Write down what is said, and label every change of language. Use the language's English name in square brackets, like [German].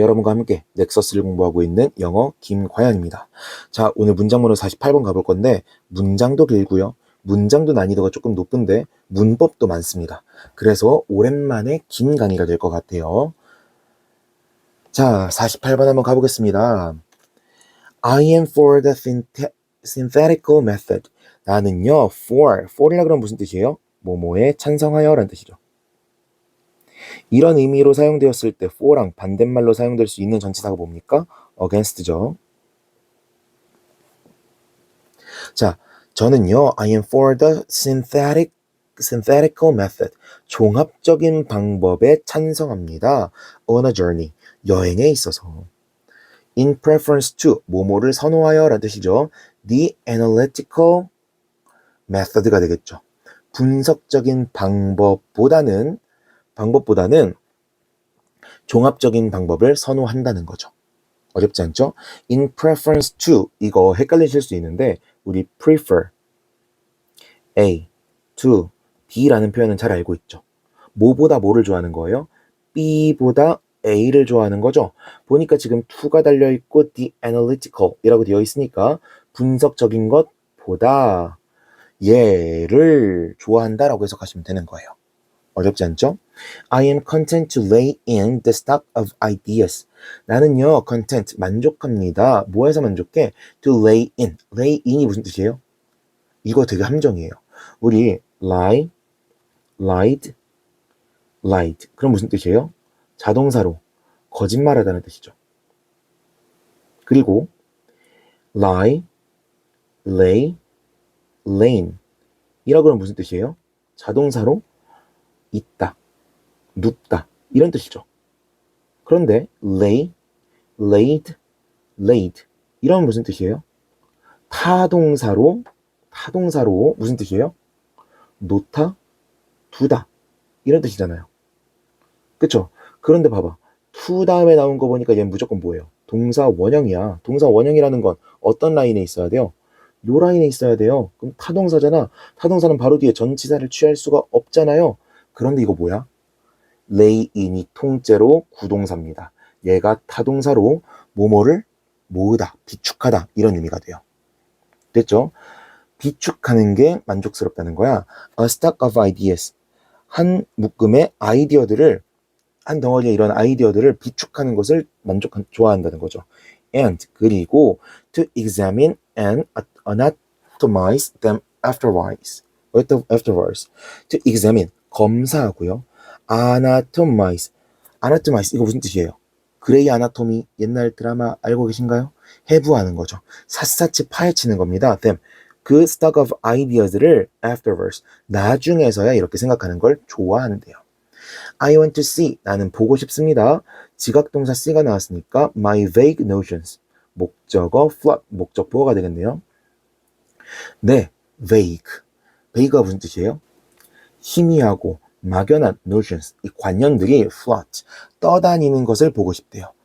[Korean] 여러분과 함께 넥서스를 공부하고 있는 영어 김과연입니다. 자, 오늘 문장번호 48번 가볼 건데 문장도 길고요. 문장도 난이도가 조금 높은데 문법도 많습니다. 그래서 오랜만에 긴 강의가 될 것 같아요. 자, 48번 한번 가보겠습니다. [English] I am for the synthetical method. [Korean] 나는요, for이라 그러면 무슨 뜻이에요? 뭐뭐에 찬성하여 라는 뜻이죠. 이런 의미로 사용되었을 때 for랑 반대말로 사용될 수 있는 전치사가 뭡니까? against죠. 자, 저는요, [English] I am for the synthetical method. [Korean] 종합적인 방법에 찬성합니다. [English] on a journey. [Korean] 여행에 있어서. [English] in preference to. [Korean] 뭐뭐를 선호하여 라는 뜻이죠. [English] the analytical method가 [Korean] 되겠죠. 분석적인 방법보다는 종합적인 방법을 선호한다는 거죠. 어렵지 않죠? [English] in preference to [Korean] 이거 헷갈리실 수 있는데 우리 [English] prefer A to B [Korean] 라는 표현은 잘 알고 있죠. 뭐보다 뭐를 좋아하는 거예요? B보다 A를 좋아하는 거죠. 보니까 지금 to가 달려있고 the analytical 이라고 되어 있으니까 분석적인 것보다 얘를 좋아한다라고 해석하시면 되는 거예요. 어렵지 않죠? [English] I am content to lay in the stock of ideas. [Korean] 나는요, content, 만족합니다. 뭐해서 만족해? [English] To lay in. [Korean] lay in이 무슨 뜻이에요? 이거 되게 함정이에요. [English] 우리 lie, lied, lied. [Korean] 그럼 무슨 뜻이에요? 자동사로 거짓말하다는 뜻이죠. [English] 그리고 lie, lay, lain. [Korean] 이라고 하면 무슨 뜻이에요? 자동사로 있다, 눕다 이런 뜻이죠. 그런데 lay, laid, laid 이런 무슨 뜻이에요? 타동사로 무슨 뜻이에요? 놓다, 두다 이런 뜻이잖아요. 그쵸? 그런데 봐봐. to 다음에 나온 거 보니까 얘는 무조건 뭐예요? 동사 원형이야. 동사 원형이라는 건 어떤 라인에 있어야 돼요? 요 라인에 있어야 돼요. 그럼 타동사잖아. 타동사는 바로 뒤에 전치사를 취할 수가 없잖아요. 그런데 이거 뭐야? lay in이 통째로 구동사입니다. 얘가 타동사로 뭐뭐를 모으다, 비축하다 이런 의미가 돼요. 됐죠? 비축하는 게 만족스럽다는 거야. [English] A stock of ideas. [Korean] 한 묶음의 아이디어들을, 한 덩어리의 이런 아이디어들을 비축하는 것을 좋아한다는 거죠. [English] And [Korean] 그리고 [English] to examine and anatomize them afterwards. [Korean] To examine 검사하고요. anatomize 이거 무슨 뜻이에요? 그레이 아나토미 옛날 드라마 알고 계신가요? 해부하는 거죠. 샅샅이 파헤치는 겁니다. them 그 stock of ideas를 afterwards 나중에서야 이렇게 생각하는 걸 좋아하는데요. [English] I want to see [Korean] 나는 보고 싶습니다. 지각동사 C가 나왔으니까 [English] my vague notions [Korean] 목적어 flood 목적보어가 되겠네요. 네, vague가 무슨 뜻이에요? 희미하고 막연한 notions, 이 관념들이 float, 떠다니는 것을 보고 싶대요.